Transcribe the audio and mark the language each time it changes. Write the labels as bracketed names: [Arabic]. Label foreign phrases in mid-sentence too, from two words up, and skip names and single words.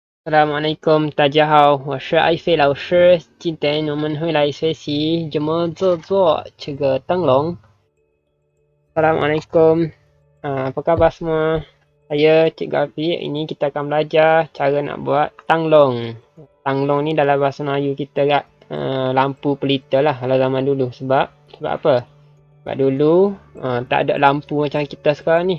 [Malay] Assalamualaikum， [Chinese] 大家好，我是艾菲老师。今天我们会来学习怎么制作这个灯笼。 [Malay] Assalamualaikum, apa khabar semua? Saya Cikgu Afiq. Ini kita akan belajar cara nak buat tanglong. Tanglong ni dalam bahasa Melayu kita kat lampu pelita lah kalau zaman dulu. Sebab apa? Sebab dulu tak ada lampu macam kita sekarang ni.